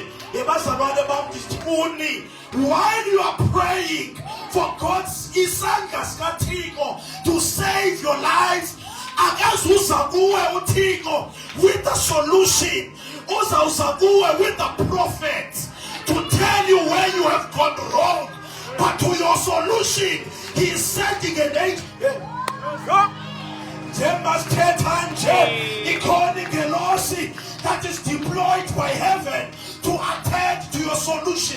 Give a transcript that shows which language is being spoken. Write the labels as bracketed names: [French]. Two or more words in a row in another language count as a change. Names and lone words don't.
[Xhosa] Ebazalwane bam ndisifuni, [English] while you are praying for God's [Xhosa] isandla sikaThixo [English] to save your life, [Xhosa] akazuza kuwe uThixo [English] with the solution. [Xhosa] Uzawuza kuwe [English] with the prophet to tell you where you have gone wrong. But to your solution, he is sending an angel. That is deployed by heaven to attend to your solution.